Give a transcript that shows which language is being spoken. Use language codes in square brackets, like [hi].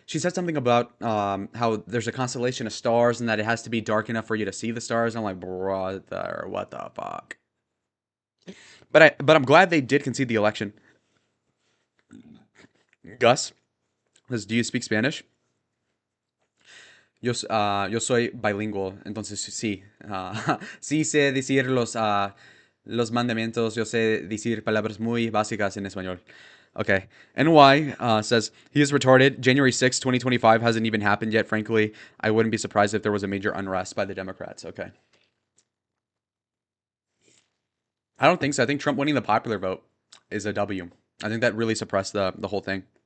[en] She said something about how there's a constellation of stars and that it has to be dark enough for you to see the stars. And I'm like, brother, what the fuck? But I'm glad they did concede the election. Gus says, "Do you speak Spanish?" [es] Yo soy bilingüe, entonces sí. Sí sé decir los mandamientos, yo sé decir palabras muy básicas en español. [en] Okay. NY says, he is retarded. January 6th, 2025 hasn't even happened yet. Frankly, I wouldn't be surprised if there was a major unrest by the Democrats. Okay. I don't think so. I think Trump winning the popular vote is a W. I think that really suppressed the whole thing.